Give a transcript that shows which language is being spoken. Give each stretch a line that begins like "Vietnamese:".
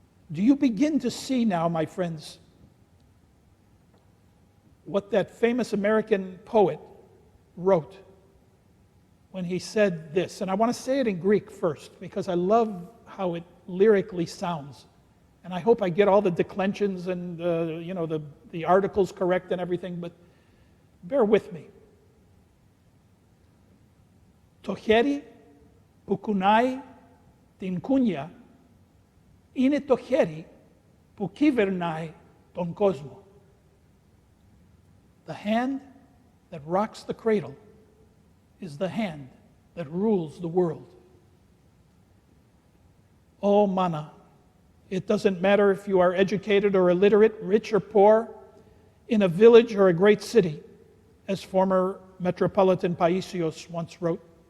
English: Do you begin to see now, my friends, what that famous American poet wrote when he said this? And I want to say it in Greek first, because I love how it lyrically sounds. And I hope I get all the declensions and the articles correct and everything, but bear with me.
Greek: "Το χέρι που κουνάει την κούνια είναι το χέρι που κυβερνάει τον κόσμο."
English: The hand that rocks the cradle is the hand that rules the world. Oh, mana, it doesn't matter if you are educated or illiterate, rich or poor, in a village or a great city, as former Metropolitan Paisios once wrote.